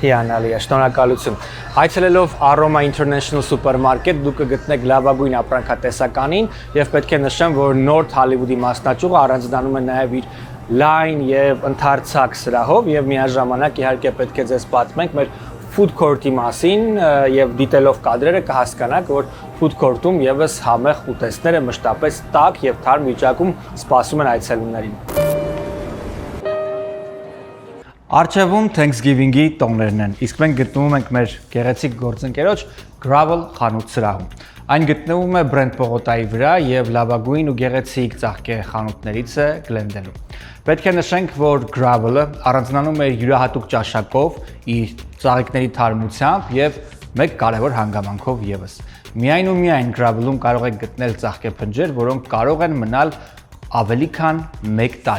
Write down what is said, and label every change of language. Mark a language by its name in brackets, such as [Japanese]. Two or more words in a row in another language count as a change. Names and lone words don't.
[Armenian] Հիանալի է, շնորհակալություն։ Այցելելով Aroma International Supermarket դուք կգտնեք լավագույն ապրանքատեսականին եւ պետք է նշեմ, որ North Hollywood-ի մասնաճյուղը առանձնանում է նաեւ իր լայն եւ ընդարձակ սրահով եւ միաժամանակ իհարկե պետք է ձեզ պատմենք մեր [English] food court- [Armenian] ի մասին եւ դիտելով կադրերը կհասկանաք, որ [English] food court- [Armenian] ում եւս համեղ ուտեստները մշտապես տաք եւ թարմ վիճակում սպասում են այցելուներին։ Արչևում Thanksgiving-ի տոներն են, իսկ մենք գտնվում ենք մեր գեղեցիկ գործընկերոջ Gravel խանութ սրահում։ Այն գտնվում է Brent պողոտայի վրա եւ լավագույն ու գեղեցիկ ծաղկե խանութներից է Glendale-ում։ Պետք է նշենք, որ Gravel-ը առանձնանում է յուրահատուկ ճաշակով, իր ծաղիկների թարմությամբ եւ մեկ կարևոր հանգամանքով եւս։ Միայն ու միայն Gravel-ում կարող եք գտնել ծաղկե փնջեր, որոնք կարող են մնալ ավելի քան 1 տարի,